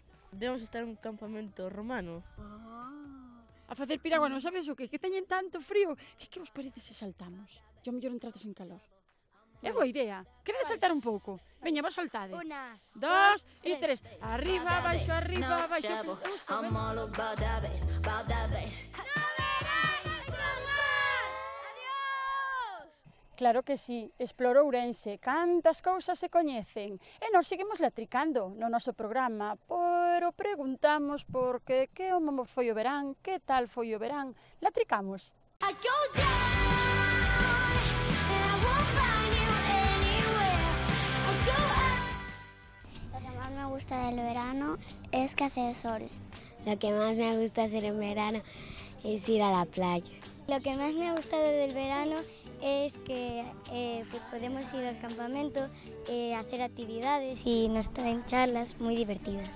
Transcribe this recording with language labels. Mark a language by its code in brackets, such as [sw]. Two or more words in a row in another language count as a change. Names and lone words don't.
[es] Debemos estar en un campamento romano. [gl] A facer piragua, non sabes o que? Que teñen tanto frío. Que vos parece se saltamos? Yo mellor entrades en calor. É boa idea. Queredes saltar un pouco? Veña, vos saltade. 1, 2 e 3. Arriba, abaixo, arriba, abaixo. [en] I'm all about that bass, about that bass. [es] Claro que sí, [gl] explorou Ourense, cantas cousas se coñecen. E nós seguimos latricando no noso programa, pero preguntamos por que como foi o verán, que tal foi o verán. Latricamos. [en] I go down, and I won't find you anywhere. I go up. [es] Lo que más me gusta del verano es que hace sol. Lo que más me gusta hacer en verano es ir a la playa. Lo que más me ha gustado del verano es que pues podemos ir al campamento, hacer actividades y nos traen charlas muy divertidas.